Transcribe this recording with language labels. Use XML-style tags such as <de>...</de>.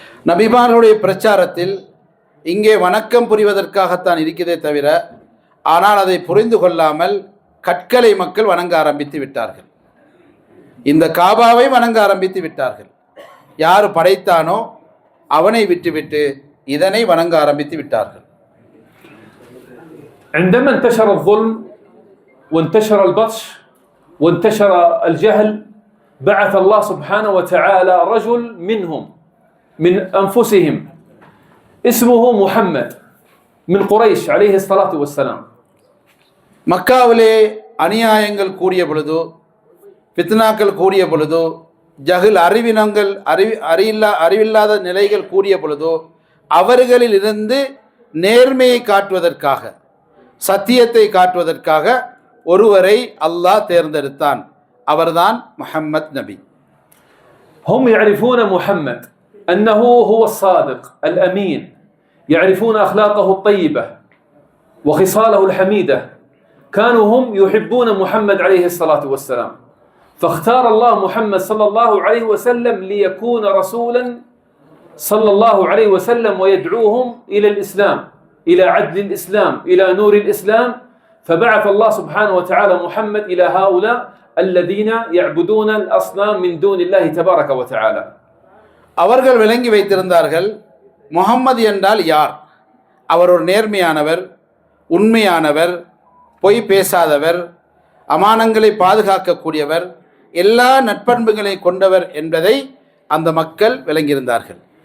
<ta>நபிமார்களுடைய பிரச்சாரத்தில் இங்கே வணக்கம் புரிவதற்காகத்தான் இருக்கிறதே தவிர, ஆனால் அதை புரிந்து கொள்ளாமல் கற்களை மக்கள் வணங்க ஆரம்பித்து விட்டார்கள். இந்த காபாவை வணங்க ஆரம்பித்து விட்டார்கள். யார் படைத்தானோ அவனை விட்டுவிட்டு இதனை வணங்க ஆரம்பித்து விட்டார்கள்.</ta> <ar>عندما انتشر الظلم وانتشر البطش وانتشر الجهل بعث الله سبحانه وتعالى رجل منهم من أنفسهم اسمه محمد من قريش عليه الصلاة والسلام.</ar> <ta>மக்காவிலே அநியாயங்கள் கூடிய பொழுதோ, ஃபித்னாக்கள் கூடிய பொழுதோ, ஜஹில் அறிவில்லாத நிலைகள் கூறிய பொழுதோ அவர்களிலிருந்து நேர்மையை காட்டுவதற்காக, சத்தியத்தை காட்டுவதற்காக ஒருவரை அல்லாஹ் தேர்ந்தெடுத்தான். அவர்தான் முஹம்மத் நபி.</ta> <ar>هم يعرفون محمد أنه هو الصادق الأمين، يعرفون أخلاقه الطيبة وخصاله الحميدة. كانوا هم يحبون محمد عليه الصلاة والسلام، فاختار الله محمد صلى الله عليه وسلم ليكون رسولا صلى الله عليه وسلم ويدعوهم إلى الإسلام، إلى عدل الإسلام، إلى نور الإسلام. فبعث الله سبحانه وتعالى محمد إلى هؤلاء الذين يعبدون الأصنام من دون الله تبارك وتعالى.</ar> <ta>அவர்கள் விளங்கி வைத்திருந்தார்கள், முஹம்மது என்றால் யார்? அவர் ஒரு நேர்மையானவர், உண்மையானவர், பொய் பேசாதவர், அமானங்களை பாதுகாக்கக்கூடியவர், எல்லா நற்பண்புகளை கொண்டவர் என்பதை அந்த மக்கள் விளங்கியிருந்தார்கள்.</ta>